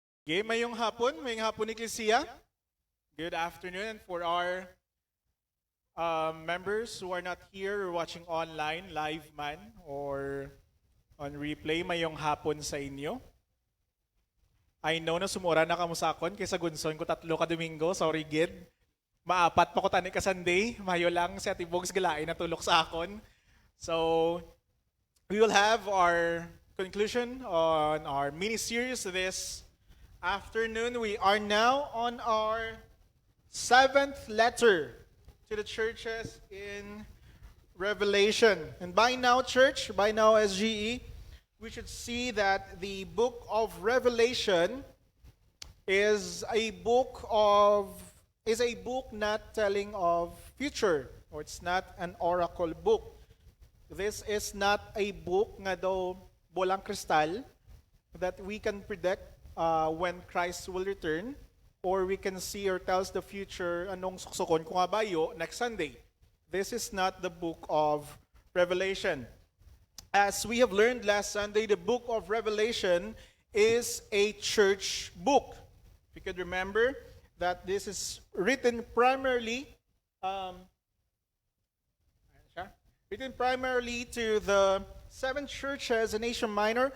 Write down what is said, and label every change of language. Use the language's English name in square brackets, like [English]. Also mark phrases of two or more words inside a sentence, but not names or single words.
[English] Okay, [Hiligaynon] mayong hapon [English] Ecclesia. Good afternoon. And for our members who are not here or watching online, live man, or on replay, [Hiligaynon] mayong hapon sa inyo. [English] I know [Hiligaynon] na sumura na kamo sa akon, kaysa gunson ko 3 ka Domingo, sorry gid. Maapat pa ko tani ka Sunday, mayo lang si Ate Bogs galain na tulok sa akon. [English] So, we will have our conclusion on our mini-series this afternoon. We are now on our 7th letter to the churches in Revelation. And by now, church, by now SGE, we should see that the book of Revelation is a book not telling of future, or it's not an oracle book. This is not a book [Hiligaynon] nga daw bolang kristal [English] that we can predict when Christ will return, or we can see or tells the future [Hiligaynon] anong suksokon kung abayo [English] next Sunday. This is not the book of Revelation. As we have learned last Sunday, the book of Revelation is a church book. If you could remember that this is written primarily to the 7 churches in Asia Minor.